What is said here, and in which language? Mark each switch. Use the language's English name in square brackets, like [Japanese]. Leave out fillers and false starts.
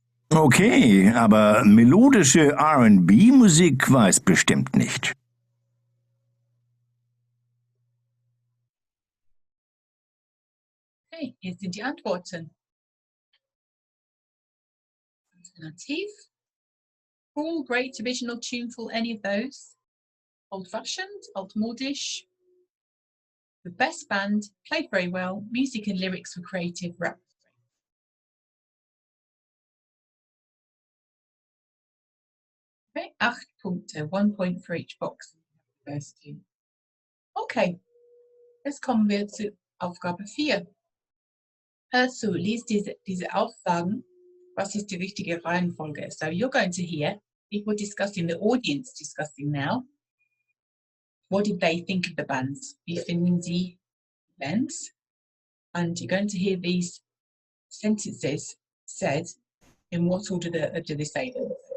[German] Okay, aber melodische R&B-Musik war es bestimmt nicht. Okay, hier sind die Antworten. Alternativ. [English] Cool, great, original, tuneful, any of those. Old-fashioned, altmodisch. The best band, played very well, music and lyrics were creative, rap. Okay, [German] 8 Punkte, [English] 1 point for each box. First two. [German] Okay, jetzt kommen wir zu Aufgabe 4. Also, lies diese Aussagen. Was ist die richtige Reihenfolge? [English] So you're going to hear people discussing, the audience discussing now. What did they think of the bands? [German] Wie finden sie bands? [English] And you're going to hear these sentences said in what order do they say them?